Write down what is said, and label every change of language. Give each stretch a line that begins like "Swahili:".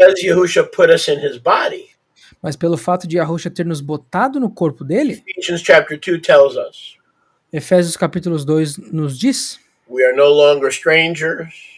English: because Yahusha put us in his body,
Portuguese: Mas pelo fato de Yahusha ter nos botado no corpo dele,
English: Ephesians chapter 2 tells us
Portuguese: Efésios capítulo 2 nos diz,
English: we are no longer strangers.